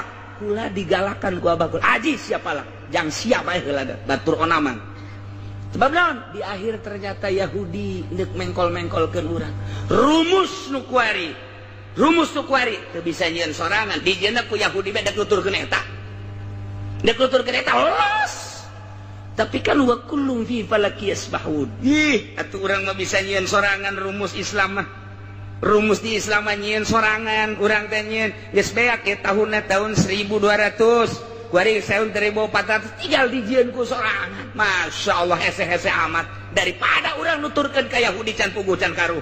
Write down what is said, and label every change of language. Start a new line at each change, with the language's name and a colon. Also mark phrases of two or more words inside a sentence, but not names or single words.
Sundanese: Kula digalakan ku abah kula. Aji siap palak, jang siap bae heula batur onaman. Sebab naon? Di akhir ternyata Yahudi neuk mengkol-mengkolkeun urang. Rumus nu kuari teu bisa nyieun sorangan. Dijieuna ku Yahudi bae dek nuturkeun eta. Dek nuturkeun eta los. Tapi kan
Arabic: وكل في فلك يسبحون.
Sundanese: Ih, atuh urang mah bisa nyieun sorangan rumus Islam mah. Rumus di Islam nyieun sorangan urang teh nyieun geus beak ke tahun 1200 kuari tahun 1400 tinggal dijieun ku sorangan.
Arabic: ما شاء الله
Sundanese: hese-hese amat daripada urang nuturkeun ka Yahudi can puguh can karuh.